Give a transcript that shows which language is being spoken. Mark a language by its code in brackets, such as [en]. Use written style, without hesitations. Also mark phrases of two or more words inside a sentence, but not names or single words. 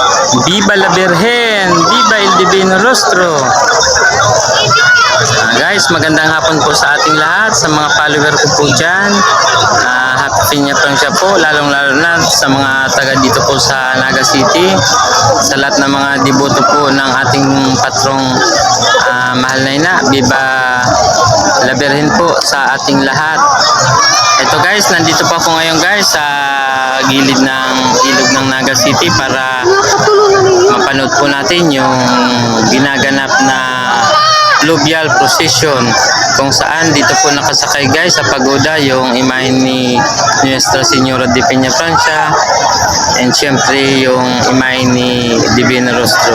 [es] Viva la Virgen! Viva el Divino Rostro! [tl] Guys, magandang hapon po sa ating lahat, sa mga follower ko po dyan. Happy Piña Francia po, lalong-lalo na sa mga taga dito po sa Naga City, sa lahat ng mga deboto po ng ating patrong mahal na ina. [es] Viva la Virgen [tl] po sa ating lahat. Ito guys, nandito po ako ngayon guys sa gilid ng ilog ng Naga City para mapanood po natin yung ginaganap na [en] fluvial procession, [tl] kung saan dito po nakasakay guys sa pagoda yung imahen ni Nuestra Señora de Peña Francia, and syempre yung imahen ni Divino Rostro.